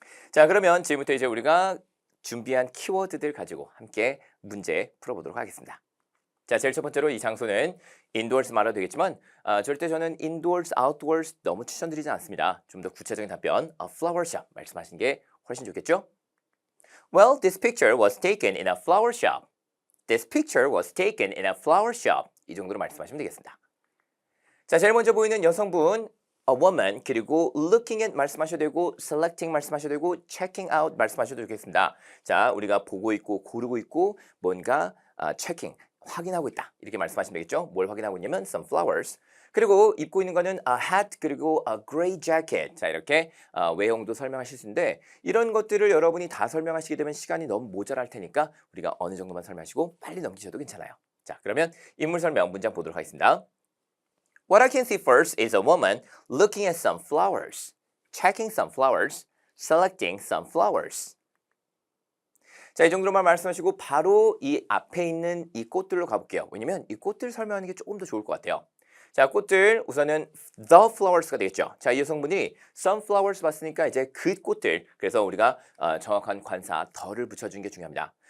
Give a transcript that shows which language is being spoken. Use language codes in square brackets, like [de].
[ko] 자, 그러면 지금부터 이제 우리가 준비한 키워드들 가지고 함께 문제 풀어보도록 하겠습니다. 자, 제일 첫 번째로 이 장소는 indoors 말해도 되겠지만 절대 저는 indoors, outdoors 너무 추천드리지 않습니다. 좀 더 구체적인 답변, [en] a flower shop [ko] 말씀하시는 게 훨씬 좋겠죠? [en] Well, this picture was taken in a flower shop. This picture was taken in a flower shop. [ko] 이 정도로 말씀하시면 되겠습니다. 자, 제일 먼저 보이는 여성분 a woman 그리고 [en] looking at [ko] 말씀하셔도 되고 selecting 말씀하셔도 되고 [en] checking out [ko] 말씀하셔도 되겠습니다. 자, 우리가 보고 있고 고르고 있고 뭔가 checking 확인하고 있다 이렇게 말씀하시면 되겠죠. 뭘 확인하고 있냐면 [en] some flowers [ko] 그리고 입고 있는 거는 a hat 그리고 [en] a gray jacket [ko] 자 이렇게 외형도 설명하실 수 있는데 이런 것들을 여러분이 다 설명하시게 되면 시간이 너무 모자랄 테니까 우리가 어느 정도만 설명하시고 빨리 넘기셔도 괜찮아요. 자, 그러면 인물 설명 문장 보도록 하겠습니다. [en] What I can see first is a woman looking at some flowers, checking some flowers, selecting some flowers. [ko] 자, 이 정도만 말씀하시고 바로 이 앞에 있는 이 꽃들로 가볼게요. 왜냐면 이 꽃들 설명하는 게 조금 더 좋을 것 같아요. 자, 꽃들 우선은 [en] the flowers [ko] 가 되겠죠. 자, 이 여성분이 [en] some flowers [ko] 봤으니까 이제 그 꽃들. 그래서 우리가 정확한 관사 the를 붙여주는 게 중요합니다.